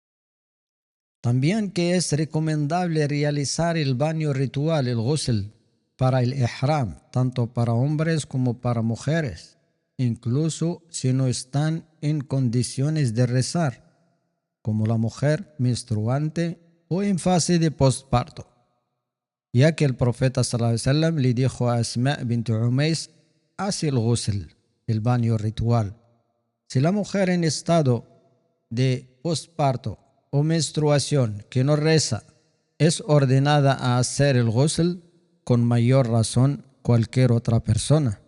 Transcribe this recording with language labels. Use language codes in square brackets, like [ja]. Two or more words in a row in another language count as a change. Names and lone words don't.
[es] También que es recomendable realizar el baño ritual, el ghusl, para el ihram, tanto para hombres como para mujeres, incluso si no están en condiciones de rezar, como la mujer menstruante o en fase de postparto. Ya que el profeta [ar] صلى الله عليه وسلم [es] le dijo a Asma bint Umays: hace el ghusl, el baño ritual. Si la mujer en estado de postparto o menstruación que no reza es ordenada a hacer el ghusl, con mayor razón cualquier otra persona.